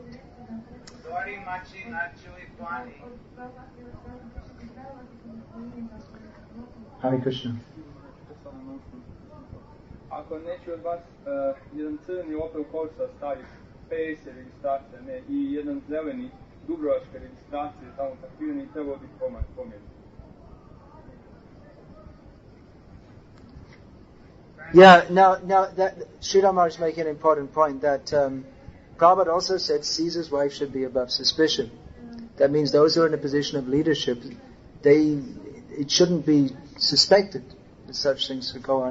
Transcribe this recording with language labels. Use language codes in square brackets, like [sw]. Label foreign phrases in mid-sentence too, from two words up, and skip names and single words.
[sa] Hare Krishna. [hr] Ako neći od vas jedan crni Opel Corsa stavi PS registracija, i jedan zeleni Dubrovačka registracija tamo parkirani, trebao bi pomjeriti. [en] Yeah, now that Sridhar Maharaj is making an important point that Prabhupada also said Caesar's wife should be above suspicion. That means those who are in a position of leadership, it shouldn't be suspected that such things could go on.